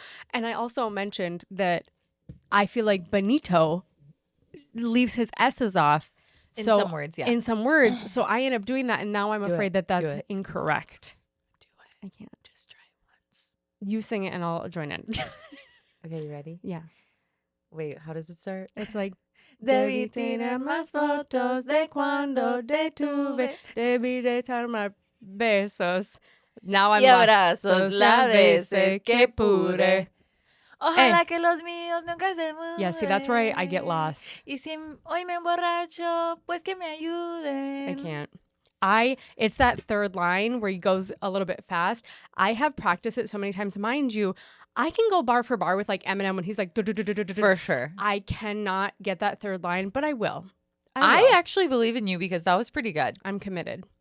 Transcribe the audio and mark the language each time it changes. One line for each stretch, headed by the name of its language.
English: And I also mentioned that I feel like Benito leaves his S's off. In some words, yeah. In some words. So I end up doing that, and now I'm afraid that that's it. incorrect. Do it. I can't. Just try it once. You sing it, and I'll join in. Okay, you ready? Yeah. Wait, how does it start? It's like...
Spanish: Debí tirar más fotos de cuando te tuve. Debí de echar más besos.
English: Now I'm
Spanish: Y
English: lost.
Spanish: abrazos las veces que pude. Ojalá que los míos nunca se muden.
English: Yeah, see, that's where I get lost.
Spanish: Y si hoy me emborracho, pues que me ayuden.
English: I can't. It's that third line where he goes a little bit fast. I have practiced it so many times. Mind you, I can go bar for bar with like Eminem when he's like... For sure. I cannot get that third line, but I will. I actually believe in you because that was pretty good. I'm committed.